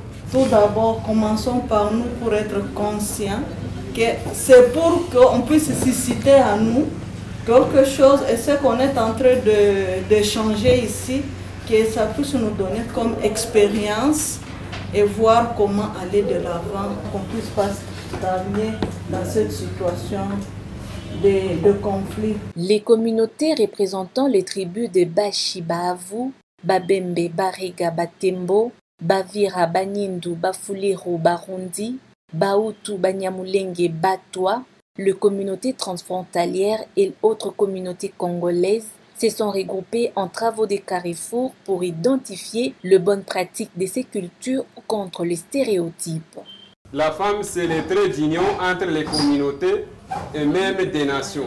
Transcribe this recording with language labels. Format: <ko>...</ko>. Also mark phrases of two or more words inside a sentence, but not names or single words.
<fr>Tout d'abord, commençons par nous pour être conscients que c'est pour qu'on puisse susciter à nous quelque chose et ce qu'on est en train d'échanger ici, que ça puisse nous donner comme expérience et voir comment aller de l'avant, qu'on puisse pas stagner dans cette situation de conflit. Les communautés représentant les tribus de Bashi Bahavu, Babembe, Bariga, Batembo, Bavira, Banyindu, Bafuliru, Barundi, Bahutu, Banyamulenge, Batwa, les communautés transfrontalières et autres communautés congolaises se sont regroupées en travaux de carrefour pour identifier les bonnes pratiques de ces cultures contre les stéréotypes. La femme, c'est le trait d'union entre les communautés et même des nations.</fr>